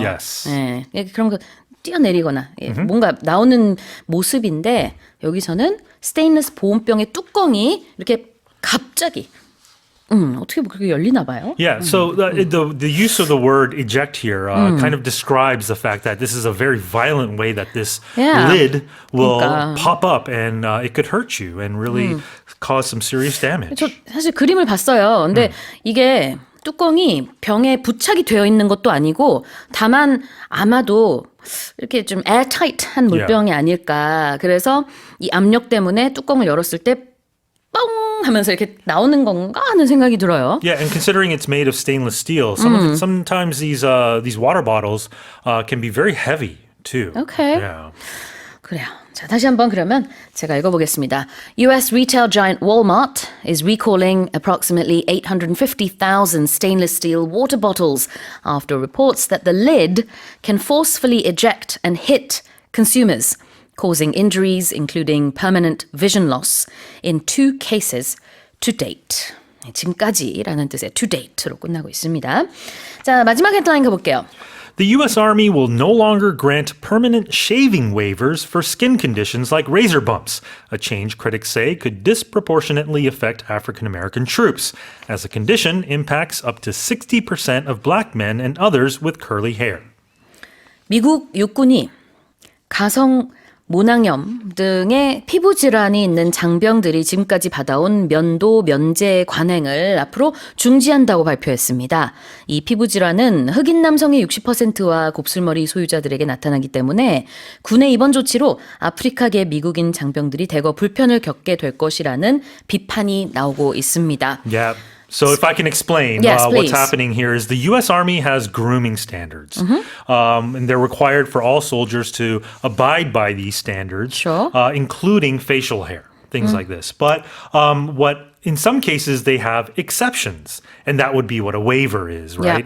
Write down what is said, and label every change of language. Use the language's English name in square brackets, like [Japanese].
[English] Yes. [Korean] 네, 그런 거 뛰어내리거나 뭔가 나오는 모습인데 여기서는 스테인리스 보온병의 뚜껑이 이렇게 갑자기 어떻게 그렇게 열리나 봐요? [English] Yeah, so the use of the word eject here kind of describes the fact that this is a very violent way that this Yeah. lid will [Korean] 그러니까. [English] pop up and it could hurt you and really cause some serious damage. [Korean] 저 사실 그림을 봤어요. 근데 이게 뚜껑이 병에 부착이 되어 있는 것도 아니고 다만 아마도 이렇게 좀 에어타이트한 물병이 아닐까. 그래서 이 압력 때문에 뚜껑을 열었을 때 뻥 하면서 이렇게 나오는 건가 하는 생각이 들어요. [English] Yeah, and considering it's made of stainless steel, sometimes these water bottles can be very heavy too. Okay. Yeah. [Korean] 그래요. 자, 다시 한번 그러면 제가 읽어보겠습니다. [English] US retail giant Walmart is recalling approximately 850,000 stainless steel water bottles after reports that the lid can forcefully eject and hit consumers, causing injuries including permanent vision loss in 2 cases to date. [Korean] 지금까지라는 뜻의 [English] to date [Korean] 로 끝나고 있습니다. 자, 마지막 헤드라인 가볼게요. [English] The U.S. Army will no longer grant permanent shaving waivers for skin conditions like razor bumps, a change critics say could disproportionately affect African American troops, as the condition impacts up to 60% of black men and others with curly hair. [Korean] 미국 육군이 가성 모낭염 등의 피부 질환이 있는 장병들이 지금까지 받아온 면도 면제 관행을 앞으로 중지한다고 발표했습니다. 이 피부 질환은 흑인 남성의 60%와 곱슬머리 소유자들에게 나타나기 때문에 군의 이번 조치로 아프리카계 미국인 장병들이 대거 불편을 겪게 될 것이라는 비판이 나오고 있습니다. [English] Yeah. So if I can explain, Yes, what's please. happening here is the U.S. Army has grooming standards. And they're required for all soldiers to abide by these standards, Sure. Including facial hair, things like this. But in some cases, they have exceptions, and that would be what a waiver is, right?